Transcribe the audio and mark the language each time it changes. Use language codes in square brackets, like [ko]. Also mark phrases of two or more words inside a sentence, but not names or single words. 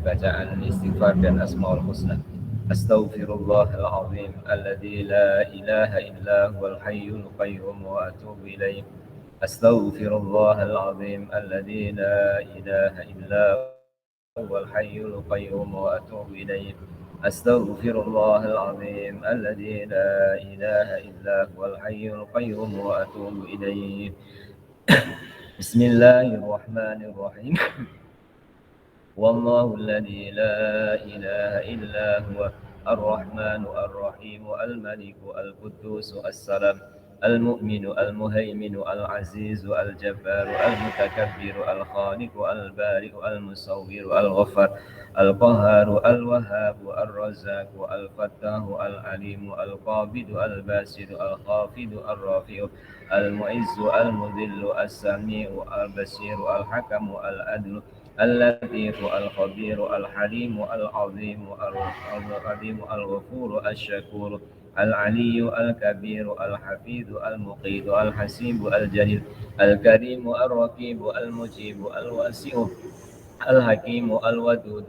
[id] bacaan istighfar dan asmaul husna. [ar] أستغفر الله العظيم الذي لا إله إلا هو الحي القيوم وأتوب إليه. أستغفر الله العظيم الذي لا إله إلا هو الحي القيوم وأتوب إليه. أستغفر الله العظيم الذي لا إله إلا هو الحي القيوم وأتوب إليه. بسم الله الرحمن الرحيم. والله الذي لا إله إلا هو الرحمن الرحيم الملك القدوس السلام المؤمن المهيمن العزيز الجبار المتكبر الخالق البارئ المصور الغفار القهار الوهاب الرزاق الفتاح العليم القابض البصير الخافض الرافع المعز المذل السميع البصير الحكم العدل اللطيف الخبير الحليم العظيم القديم الغفور الشكور العلي الكبير الحفيظ المقيت الحسيب الجليل الكريم الرقيب المجيب الواسع الحكيم الودود